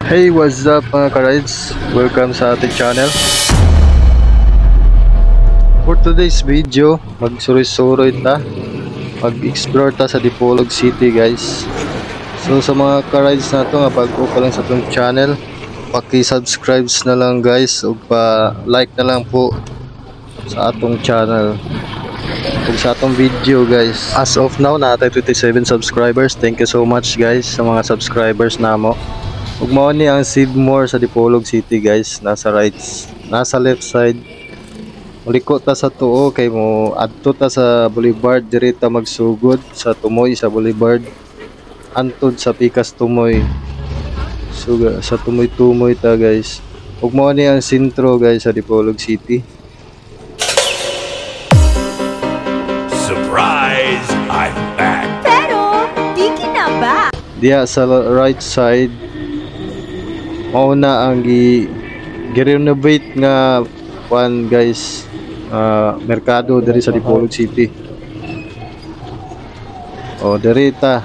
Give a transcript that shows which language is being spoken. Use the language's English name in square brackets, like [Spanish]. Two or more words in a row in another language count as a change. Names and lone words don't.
[English] Hey, what's up [Filipino] mga ka-rides? Welcome sa ating channel. [English] For today's video, [Cebuano] magsuroy-suroy ta. Mag-explore ta sa Dipolog City, guys. So sa mga ka-rides na to, nga bago pa lang sa itong channel, paki-subscribe na lang guys o pa-like na lang po sa atong channel ug sa atong video, guys. [English] As of now, [Cebuano] natay 27 subscribers. [English] Thank you so much guys [Cebuano] sa mga [English] subscribers namo. [Cebuano] Ug mao ni ang Sidmore sa Dipolog City, guys. [Filipino] Nasa [English] left side. [Cebuano] Muliko ta sa tuo kay mo adto ta sa Boulevard, diri ta magsugod sa Tumoy sa Boulevard antod sa Pikas Tumoy. So sa Tumoy ta, guys. Ug mao ni ang sentro, guys, sa Dipolog City. [English] Surprise! I'm back! [Cebuano] Pero, di kinaba. Diya sa [English] right side, [Cebuano] mauna ang gi-renovate nga one, guys, merkado diri sa Dipolog City. O diri ta.